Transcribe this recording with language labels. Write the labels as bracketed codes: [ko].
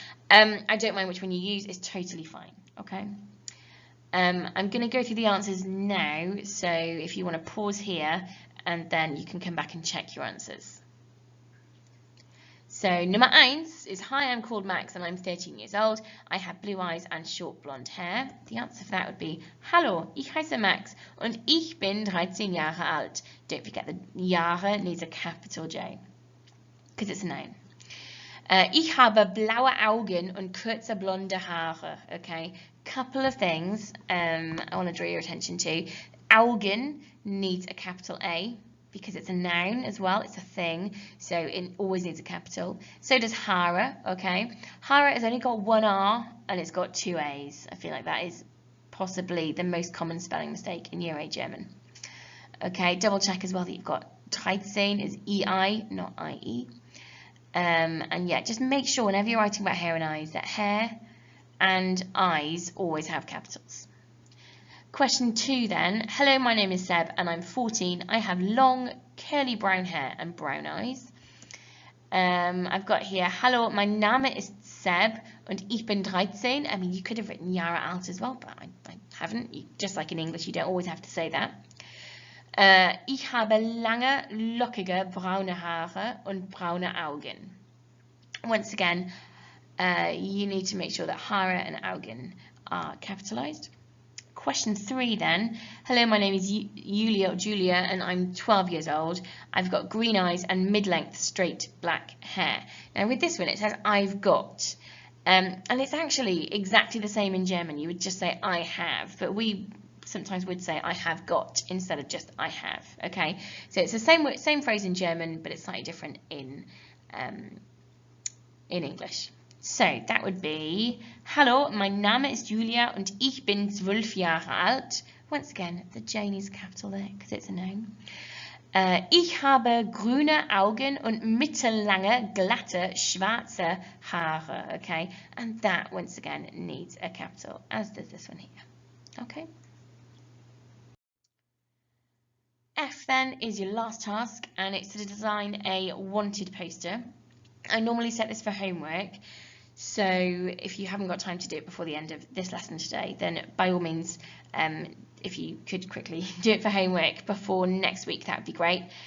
[en] I don't mind which one you use. It's totally fine. Okay. I'm going to go through the answers now. So if you want to pause here, and then you can come back and check your answers. So Nummer 1 is, hi, I'm called Max and I'm 13 years old. I have blue eyes and short blonde hair. The answer for that would be, [de] hallo, ich heiße Max und ich bin 13 Jahre alt. [en] Don't forget the Jahre needs a capital J because it's a noun. [de] Ich habe blaue Augen und kurze blonde Haare. [en] Okay, couple of things I want to draw your attention to. Augen needs a capital A, because it's a noun as well, it's a thing, so it always needs a capital. So does Haare, okay? Haare has only got one R and it's got two A's. I feel like that is possibly the most common spelling mistake in Year 8 German. Okay, double check as well that you've got 13 is EI, not IE. And yeah, just make sure whenever you're writing about hair and eyes that hair and eyes always have capitals. Question 2 then. Hello, my name is Seb and I'm 14. I have long curly brown hair and brown eyes. I've got here, [de] hallo, mein Name ist Seb und ich bin 13. [en] I mean, you could have written Jahre alt as well, but I haven't. Just like in English, you don't always have to say that. [de] Ich habe lange, lockige braune Haare und braune Augen. [en] Once again, you need to make sure that Haare and Augen are capitalized. Question 3 then. Hello, my name is Julia and I'm 12 years old. I've got green eyes and mid-length straight black hair. Now with this one it says I've got, and it's actually exactly the same in German. You would just say I have, but we sometimes would say I have got instead of just I have. Okay, so it's the same phrase in German, but it's slightly different in English. So that would be, [de] hallo, mein Name ist Julia und ich bin 12 Jahre alt. [en] Once again, the J needs a capital there because it's a noun. [de] Ich habe grüne Augen und mittellange, glatte, schwarze Haare. [en] Okay, and that once again needs a capital, as does this one here. Okay. F then is your last task, and it's to design a wanted poster. I normally set this for homework. So if you haven't got time to do it before the end of this lesson today, then by all means, if you could quickly do it for homework before next week, that would be great.